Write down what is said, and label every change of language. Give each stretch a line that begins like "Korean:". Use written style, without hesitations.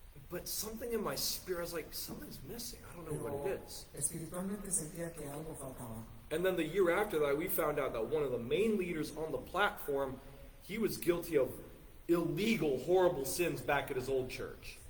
English: But something in my spirit, I was like, something's missing. I don't know what it is.
Spanish: Espiritualmente sentía que algo faltaba.
English: And then the year after that, we found out that one of the main leaders on the platform, he was guilty of illegal, horrible sins back at his old church.